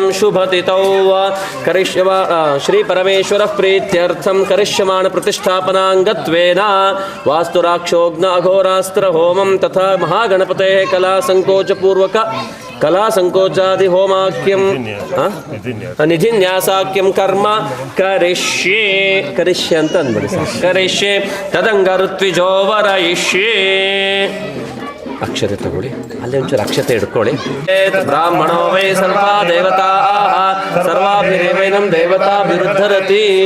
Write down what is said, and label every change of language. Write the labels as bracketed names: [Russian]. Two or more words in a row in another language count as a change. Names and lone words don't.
[Sanskrit] ಶುಭತಿತೌ ಕರಿಷ್ಯಮ ಶ್ರೀ ಪರಮೇಶ್ವರ ಪ್ರೀತ್ಯರ್ಥಂ ಕರಿಷ್ಯಮಾಣ ಪ್ರತಿಷ್ಠಾಪನಾಂಗತ್ವೇನ ವಾಸ್ತುರಾಕ್ಷೋಗ್ನ ಅಘೋರಾಸ್ತ್ರ ಹೋಮಂ ತಥಾ ಮಹಾಗಣಪತೆ ಕಲಾ ಸಂಕೋಚಪೂರ್ವಕ ಕಲಾ ಸಂಕೋಚಾದಿ ಹೋಮಾಕ್ಯಂ ನಿಧಿನ್ಯಾಸಾಕ್ಯಂ ಕರ್ಮ ಕರಿಷ್ಯೆ [Kannada] ಅಂತ ಅಂದ್ಬಿಡಿ ಸರ್ [Sanskrit] ಕರಿಷ್ಯೆ ತದಂಗ ಋತ್ವಿಜೋವರಯಿಷ್ಯೆ [Kannada] ಅಕ್ಷತೆ ತಗೊಳ್ಳಿ ಅಲ್ಲಿ ಒಂಚೂರು ಅಕ್ಷತೆ ಹಿಡ್ಕೊಳ್ಳಿ [Sanskrit] ಬ್ರಾಹ್ಮಣೋ ವೈ ಸರ್ವಾ ದೇವತಾ ಸರ್ವಾಭಿರೇವೈನಂ ದೇವತಾ ವಿರುದ್ಧರತಿ